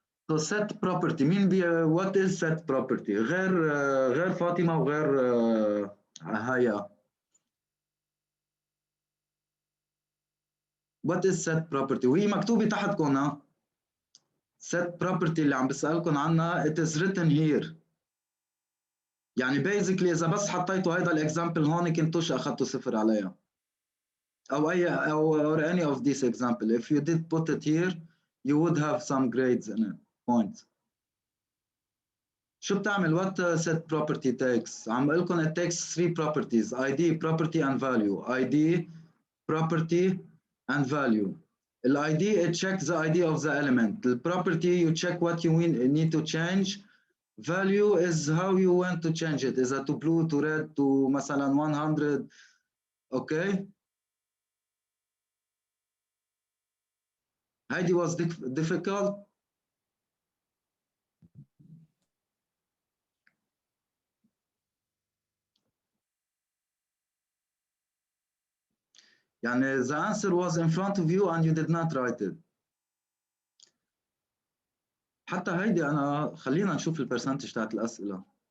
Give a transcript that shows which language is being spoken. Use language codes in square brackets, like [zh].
[en] So set property [ar] مين [en] what is set property [ar] غير فاطمة وغير هيا. [en] What is set property؟ [ar] وهي مكتوبة تحتكم ها. [en] set property [ar] اللي عم بسألكم عنها [en] it is written here. [ar] يعني [en] basically [ar] إذا بس حطيتوا هيدا الإكزامبل هون كنتوش أخذتوا 0 عليها. أو [en] or any of these example. If you did put it here you would have some grades in it. Points. [ar] شو بتعمل [en] what set property takes؟ [ar] عم بقول لكم [en] it takes 3 properties ID property and value. ID property and value. ال ID it checks the ID of the element. The property you check what you need to change. Value is how you want to change it. Is it to blue to red to [ar] مثلا [en] 100. Okay. [ar] هيدي [en] was difficult. [ar] يعني [en] the answer was in front of you and you did not write it. [ar] حتى هيدي أنا خلينا نشوف البرسنتج تاعت الأسئلة.